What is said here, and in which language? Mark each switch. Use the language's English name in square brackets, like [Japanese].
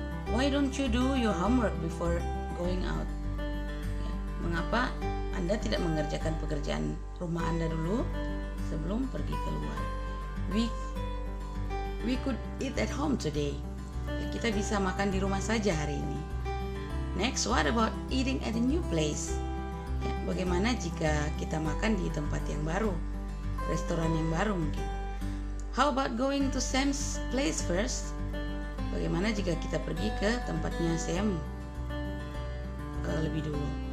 [English] Why don't you do your homework before going out? [Indonesian] Ya, mengapa Anda tidak mengerjakan pekerjaan rumah Anda dulu sebelum pergi keluar? [English] We could eat at home today. [Indonesian] Ya, kita bisa makan di rumah saja hari ini. [English] Next, what about eating at a new place? [Indonesian] Ya, bagaimana jika kita makan di tempat yang baru, restoran yang baru mungkin? [English] How about going to Sam's place first? [Indonesian] Bagaimana jika kita pergi ke tempatnya Sam lebih dulu?